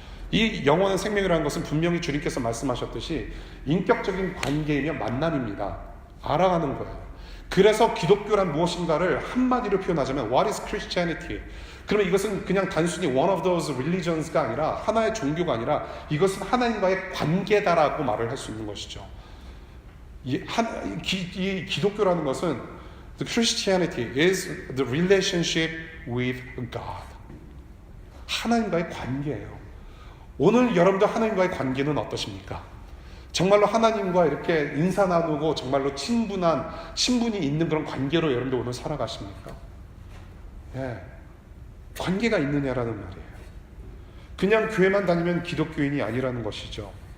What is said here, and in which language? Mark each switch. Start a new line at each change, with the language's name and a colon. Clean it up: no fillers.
Korean: 이 영원한 생명이라는 것은 분명히 주님께서 말씀하셨듯이 인격적인 관계이며 만남입니다. 알아가는 거예요. 그래서 기독교란 무엇인가를 한마디로 표현하자면
English: What is Christianity?
Korean: 그러면 이것은 그냥 단순히
English: one of those religions
Korean: 가 아니라 하나의 종교가 아니라 이것은 하나님과의 관계다라고 말을 할 수 있는 것이죠. 이 기독교라는 것은
English: the Christianity is the relationship with God.
Korean: 하나님과의 관계예요. 오늘 여러분들 하나님과의 관계는 어떠십니까? 정말로 하나님과 이렇게 인사 나누고 정말로 친분이 있는 그런 관계로 여러분들 오늘 살아가십니까? 예. 관계가 있느냐라는 말이에요. 그냥 교회만 다니면 기독교인이 아니라는 것이죠.